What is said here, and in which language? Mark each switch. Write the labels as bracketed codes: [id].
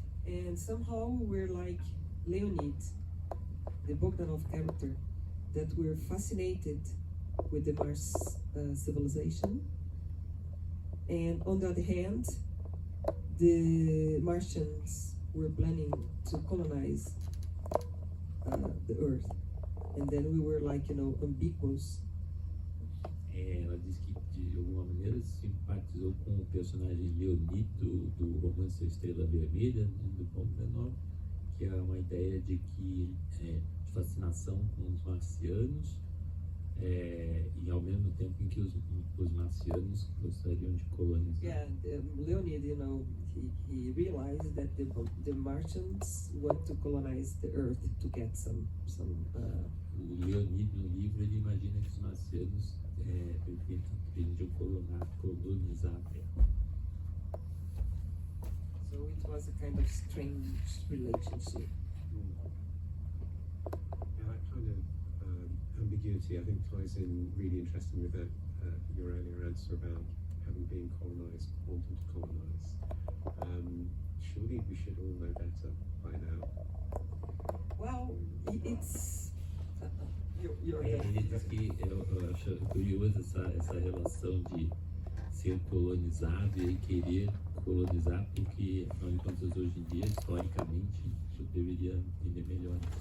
[en] And somehow we're like Leonid, the Bogdanov character, that we're fascinated with the Mars civilization. And on the other hand, the Martians were planning to colonize the Earth. And then we were like, ambiguous. [pt] Ela disse que de alguma maneira simpatizou com o personagem Leonid do romance Estrela Vermelha, do Bogdanov, que é uma ideia de que de fascinação com os marcianos, e ao mesmo tempo em que os marcianos gostariam de colonizar. [en] Yeah, Leonid, he realized that the Martians want to colonize the Earth to get some. [pt] O Leonid, no livro, ele imagina que os marcianos pretendiam colonizar a Terra. [en] So it was a kind of strange relationship. Yeah, that kind of ambiguity, I think, ties in really interesting with that, your earlier answer about having been colonised, wanting to colonise. Surely we should all know better by now. Well, it's. [pt] Ele diz que eu acho curioso essa relação de ser colonizado e querer colonizar, porque, afinal de contas, hoje em dia, historicamente, eu deveria entender melhor.